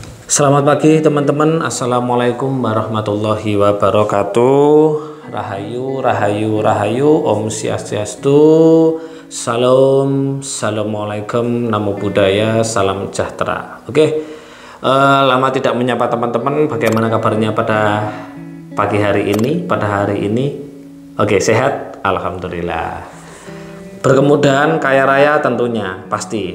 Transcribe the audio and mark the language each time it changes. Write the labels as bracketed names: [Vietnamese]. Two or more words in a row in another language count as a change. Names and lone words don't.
[Indonesian] Selamat pagi teman-teman. [Arabic] السلام عليكم ورحمة الله وبركاته. [Balinese] Rahayu, rahayu, rahayu. Om Swastiastu. [Indonesian] Salam, assalamualaikum, [Pali] namo buddhaya, [Indonesian] salam sejahtera. Lama tidak menyapa teman-teman. Bagaimana kabarnya pada pagi hari ini? Sehat, alhamdulillah. Berkemudahan, kaya raya tentunya pasti.